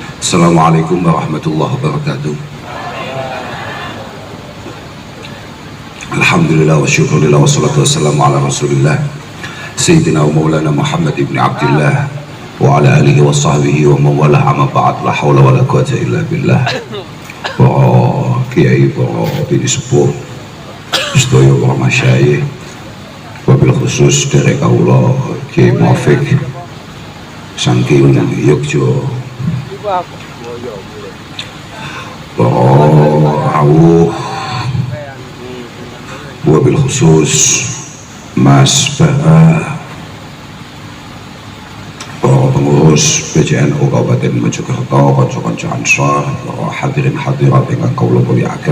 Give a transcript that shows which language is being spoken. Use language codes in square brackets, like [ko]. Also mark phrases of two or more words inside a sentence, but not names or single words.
[ar] السلام عليكم ورحمة الله وبركاته. الحمد لله والشكر لله والصلاة والسلام على رسول الله سيدنا ومولانا محمد بن عبد الله وعلى آله وصحبه ومن والاه أما بعد، لا حول ولا قوة إلا بالله. [jv] Para kiai, para bini sepuh, sedaya para masyayikh, [ar] وبالخصوص [jv] dari kaula Kiai Muafiq saking Yogyo, para rawuh, [ar] وبالخصوص [jv] Mas Bara, para pengurus PJNU Kabupaten Mojokerto, kanca-kanca Ansor, para hadirin hadirat ingkang kula mulyakaken.